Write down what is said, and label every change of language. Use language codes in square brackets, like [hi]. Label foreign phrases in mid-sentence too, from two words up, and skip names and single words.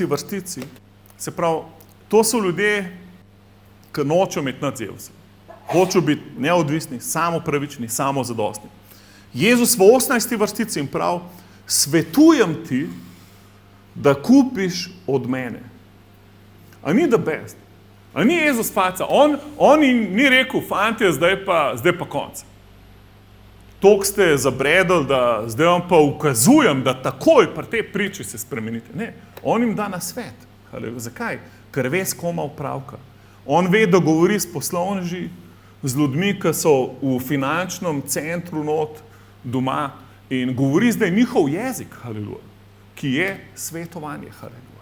[sl] vrstici, se pravi, to so ljudje, ki nočejo imeti nad Jezusom. Hočejo biti neodvisni, samopravični, samozadostni. Jezus v 18. vrstici jim pravi, svetujem ti, da kupiš od mene. A ni [en] the best? [sl] A ni Jezus faca? On ni rekel, fantje, zdaj pa konc. Tok ste zabredali, da zdaj vam pa ukazujem, da takoj pri tej priči se spremenite. Ne, on jim da na svet. Zakaj? Ker ve, s kom ima opravka. On ve, da govori s poslovneži, z ljudmi, ki so v finančnem centru not doma in govori zdaj njihov jezik, haleluja, ki je svetovanje, haleluja.